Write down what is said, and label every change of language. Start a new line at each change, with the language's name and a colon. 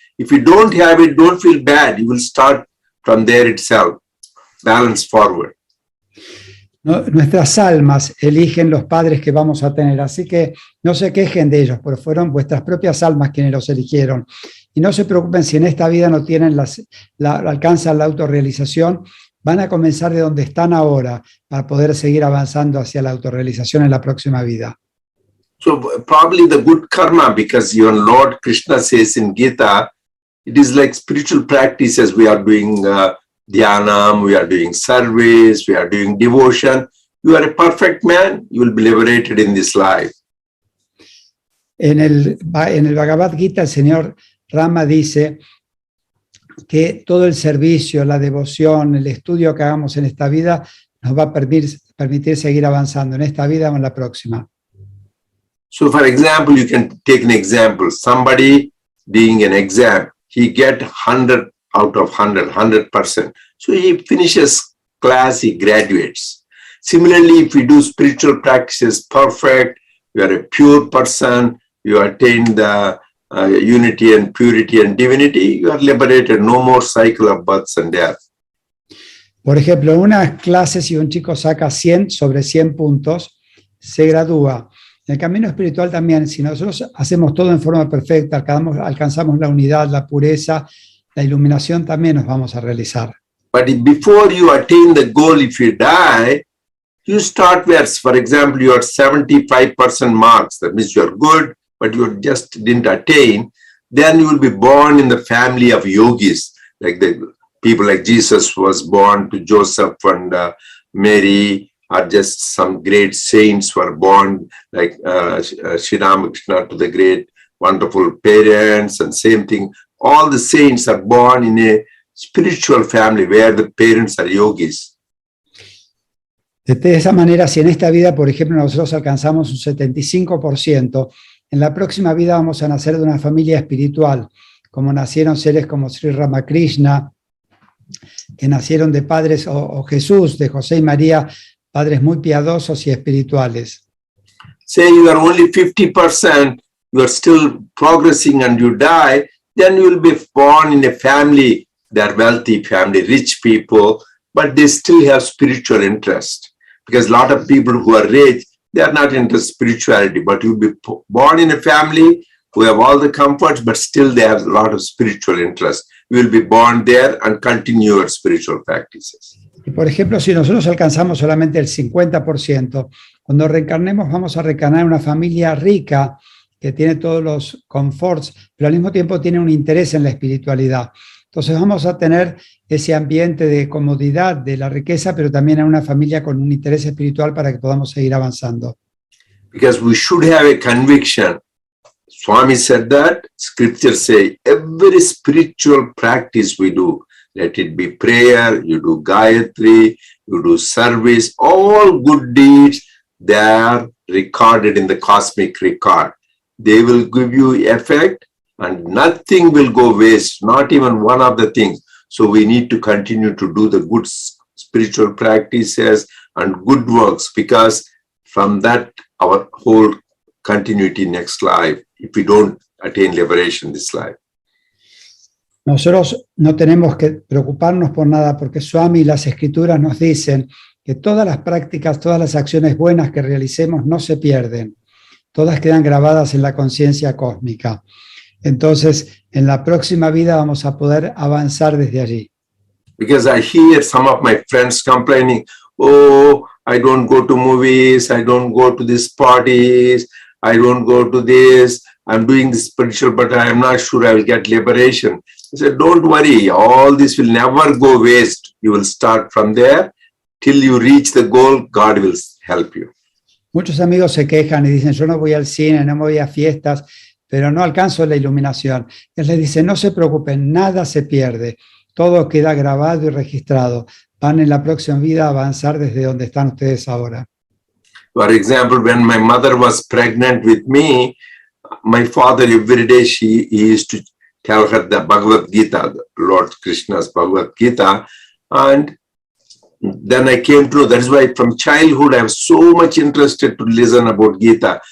English: If you don't have it, don't feel bad. You will start from there itself, balance forward.
Spanish: Nuestras almas eligen los padres que vamos a tener, así que no se quejen de ellos, porque fueron vuestras propias almas quienes los eligieron. Y no se preocupen si en esta vida no tienen alcanzan la autorrealización, van a comenzar de donde están ahora para poder seguir avanzando hacia la autorrealización en la próxima vida.
English: So probably the good karma, because your Lord Krishna says in Gita, it is like spiritual practices. We are doing dhyanam, we are doing service, we are doing devotion. You are a perfect man, you will be liberated in this life.
Spanish: En el Bhagavad Gita, el señor Rama dice que todo el servicio, la devoción, el estudio que hagamos en esta vida nos va a permitir seguir avanzando en esta vida o en la próxima.
English: So for example, you can take an example. Somebody doing an exam, he get 100 out of 100%. So he finishes class, he graduates. Similarly, if we do spiritual practices perfect, you are a pure person, you attain the unity and purity and divinity, you are liberated, no more cycle of births and death.
Spanish: Por ejemplo, en unas clases, si un chico saca 100 sobre 100 puntos, se gradúa. En el camino espiritual también, si nosotros hacemos todo en forma perfecta, alcanzamos la unidad, la pureza, la iluminación, también nos vamos a realizar.
English: But before you attain the goal, if you die, you start where, for example, you are 75% marks, that means you are good, but you just didn't attain, then you will be born in the family of yogis, like the people like Jesus was born to Joseph and Mary, or just some great saints were born, like Sri Ramakrishna to the great wonderful parents, and same thing. All the saints are born in a spiritual family where the parents are yogis.
Spanish: De esa manera, si en esta vida, por ejemplo, nosotros alcanzamos un 75%, en la próxima vida vamos a nacer de una familia espiritual, como nacieron seres como Sri Ramakrishna, que nacieron de padres, o Jesús, de José y María, padres muy piadosos y espirituales.
English: Say you are only 50%, you are still progressing and you die, then you will be born in a family, they are wealthy family, rich people, but they still have spiritual interest. Because a lot of people who are rich, they are not into spirituality, but you'll be born in a family who have all the comforts, but still they have a lot of spiritual interest. You will be born there and continue your spiritual practices.
Spanish: Y por ejemplo, si nosotros alcanzamos solamente el 50%, cuando reencarnemos vamos a reencarnar en una familia rica que tiene todos los conforts, pero al mismo tiempo tiene un interés en la espiritualidad. Entonces vamos a tener ese ambiente de comodidad, de la riqueza, pero también en una familia con un interés espiritual para que podamos seguir avanzando.
English: Because we should have a conviction. Swami said that, scriptures say, every spiritual practice we do, let it be prayer, you do Gayatri, you do service, all good deeds, they are recorded in the cosmic record. They will give you effect and nothing will go waste, not even one of the things. So we need to continue to do the good spiritual practices and good works, because from that our whole continuity next life, if we don't attain liberation this life.
Spanish: Nosotros no tenemos que preocuparnos por nada, porque Swami y las escrituras nos dicen que todas las prácticas, todas las acciones buenas que realicemos no se pierden. Todas quedan grabadas en la conciencia cósmica. Entonces, en la próxima vida vamos a poder avanzar desde allí.
English: Because I hear some of my friends complaining, oh, I don't go to movies, I don't go to these parties, I don't go to this, I'm doing this spiritual, but I am not sure I will get liberation. I said, don't worry, all this will never go waste. You will start from there. Till you reach the goal, God will help you.
Spanish: Muchos amigos se quejan y dicen, yo no voy al cine, no voy a fiestas, pero no alcanzo la iluminación. Él les dice, no se preocupen, nada se pierde. Todo queda grabado y registrado. Van en la próxima vida a avanzar desde donde están ustedes ahora.
English: For example, when my mother was pregnant with me, my father every day he used to tell her the Bhagavad Gita, Lord Krishna's Bhagavad Gita, and then I came to know that is why from childhood I was so much interested to listen about Gita.